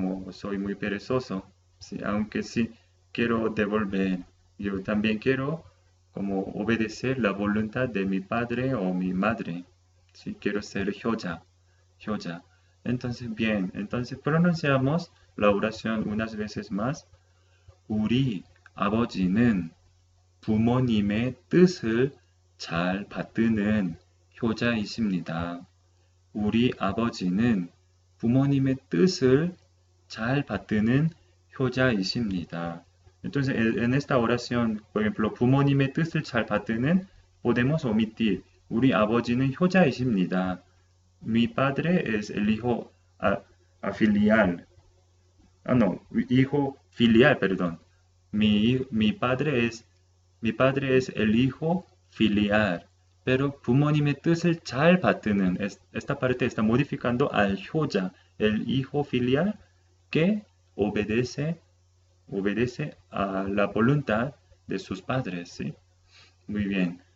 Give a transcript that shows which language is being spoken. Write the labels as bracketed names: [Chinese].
[Spanish] soy muy perezoso, sí, aunque sí quiero devolver, yo también quiero como obedecer la voluntad de mi padre o mi madre, sí, quiero ser 효자, 효자. Entonces, bien, entonces pronunciamos la oración unas veces más. [Korean] 우리 아버지는 부모님의 뜻을 잘 받드는 효자이십니다. 우리 아버지는 부모님의 뜻을 잘 받드는 효자이십니다. [Spanish] Entonces, en esta oración, por ejemplo, [Korean] 부모님의 뜻을 잘 받드는, [Spanish] podemos omitir [Korean] 우리 아버지는 효자이십니다. [Spanish] Mi padre es el hijo filial. Ah, no, hijo filial, perdón. Mi padre es el hijo filial. Pero [Korean] 부모님의 뜻을 잘 받드는 [Spanish] esta parte está modificando al 효자, el hijo filial que obedece a la voluntad de sus padres, ¿sí? Muy bien.